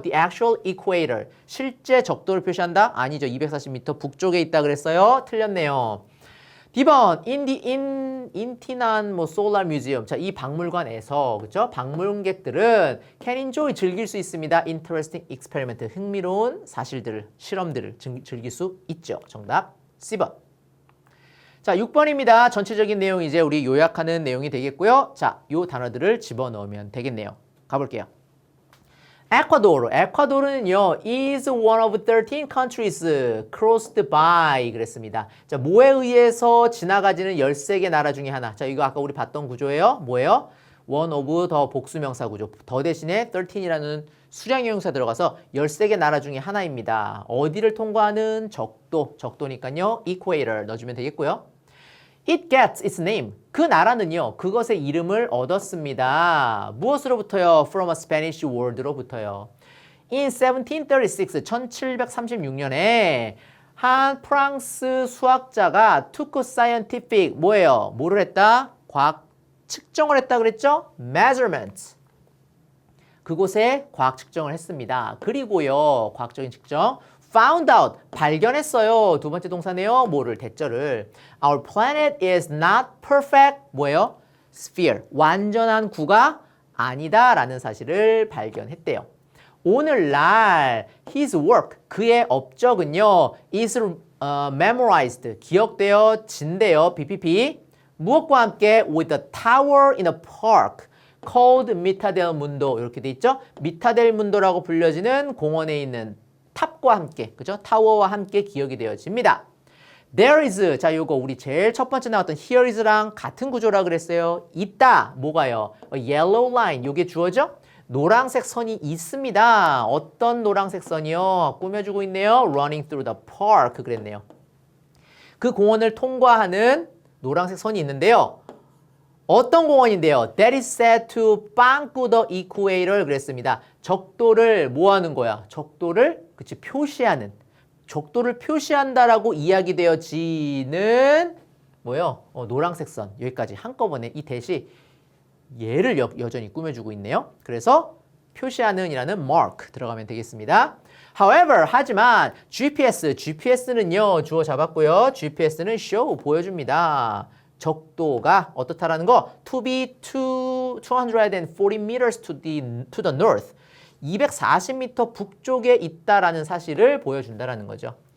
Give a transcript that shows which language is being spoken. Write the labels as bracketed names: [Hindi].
[English] The actual equator, [Korean] 실제 적도를 표시한다? 아니죠. 240m 북쪽에 있다 그랬어요. 틀렸네요. D번, 인티난 소lar museum. 자, 이 박물관에서, 그죠? 방문객들은 [English] can enjoy, [Korean] 즐길 수 있습니다. [English] interesting experiment, [Korean] 흥미로운 사실들을, 실험들을 즐길 수 있죠. 정답 C번. 자, 6번입니다. 전체적인 내용 이제 우리 요약하는 내용이 되겠고요. 자, 요 단어들을 집어넣으면 되겠네요. 가볼게요. [English] 에콰도르는요, is one of 13 countries crossed by [Korean] 그랬습니다. 자, 뭐에 의해서 지나가지는 13개 나라 중에 하나. 자, 이거 아까 우리 봤던 구조예요. 뭐예요? [English] one of [Korean] 더 복수명사 구조. 더 대신에 13이라는 수량의 형용사 들어가서 13개 나라 중에 하나입니다. 어디를 통과하는 적도니까요. equator 넣어주면 되겠고요. [English] It gets its name. [Korean] 그 나라는요, 그것의 이름을 얻었습니다. 무엇으로부터요? [English] From a Spanish word로부터요. [Korean] In 1736, 1736년에 한 프랑스 수학자가 [English] took scientific, [Korean] 뭐예요? 뭐를 했다? 과학 측정을 했다 그랬죠? [English] Measurement. [Korean] 그곳에 과학 측정을 했습니다. 그리고요, 과학적인 측정. [English] Found out, [Korean] 발견했어요. 두 번째 동사네요. 뭐를, 대절을. [English] Our planet is not perfect, [Korean] 뭐예요? Sphere, 완전한 구가 아니다 라는 사실을 발견했대요. 오늘날 [English] his work, [Korean] 그의 업적은요, [English] is memorized, [Korean] 기억되어진대요. BPP. 무엇과 함께? [English] With the tower in a park called Mitad del Mundo. [Korean] 이렇게 돼 있죠? 미타델 문도라고 불려지는 공원에 있는 탑과 함께, 그죠? 타워와 함께 기억이 되어집니다. [English] There is, [Korean] 자, 요거 우리 제일 첫 번째 나왔던 [English] here is [Korean] 랑 같은 구조라 그랬어요. 있다, 뭐가요? [English] A yellow line, [Korean] 요게 주어죠? 노란색 선이 있습니다. 어떤 노란색 선이요? 꾸며주고 있네요. [English] Running through the park, [Korean] 그랬네요. 그 공원을 통과하는 노란색 선이 있는데요. 어떤 공원인데요? [English] That is said to bank the equator [Korean] 그랬습니다. 적도를 뭐 하는 거야? 적도를 그치 표시하는, 적도를 표시한다라고 이야기되어지는 뭐요? 노란색 선. 여기까지 한꺼번에 이 대시 얘를 여전히 꾸며주고 있네요. 그래서 표시하는 이라는 mark 들어가면 되겠습니다. However, 하지만 GPS는요, 주어 잡았고요. GPS는 show, 보여줍니다. 적도가 어떻다라는 거? [English] To be 240 meters to the north. [Korean] 240m 북쪽에 있다라는 사실을 보여준다라는 거죠.